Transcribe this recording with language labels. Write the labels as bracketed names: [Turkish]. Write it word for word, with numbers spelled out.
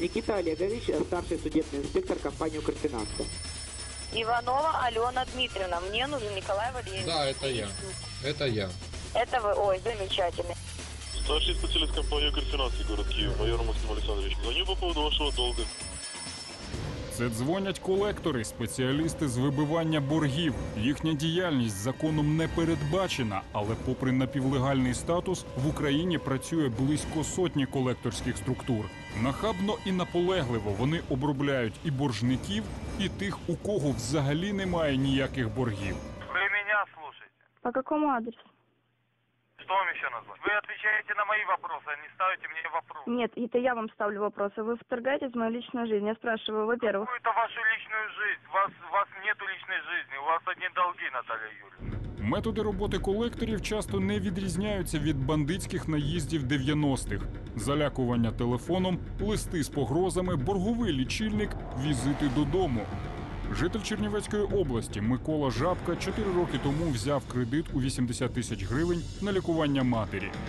[Russian] Никита Олегович, старший судебный инспектор компании «Укрфинанса». Иванова Алена Дмитриевна, мне нужен Николай Валерьевич. Да, это я. Это я. Это вы? Ой, замечательно. Старший специалист компании «Укрфинансы», город Киев, майор Максим Александрович. Звоню по поводу вашего долга. [Ukrainian] Це дзвонять колектори, спеціалісти з вибивання боргів. Їхня діяльність законом не передбачена, але попри напівлегальний статус, в Україні працює близько сотні колекторських структур. Нахабно і наполегливо вони обробляють і боржників, і тих, у кого взагалі немає ніяких боргів. Ви мене слухаєте? По якому адресу? [Russian] Что вам еще назвать? Вы отвечаете на мои вопросы, а не ставите мне вопросы. Нет, это я вам ставлю вопросы. Вы вторгаетесь в мою личную жизнь. Я спрашиваю, во-первых... Какую-то вашу личную жизнь. У вас, вас нету личной жизни. У вас одни долги, Наталья Юрьевна. [Ukrainian] Методи роботи колекторів часто не відрізняються від бандитських наїздів дев'яностих. Залякування телефоном, листи з погрозами, борговий лічильник, візити додому. Житель Чернівецької області Микола Жабка чотири роки тому взяв кредит у вісімдесят тисяч гривень на лікування матері.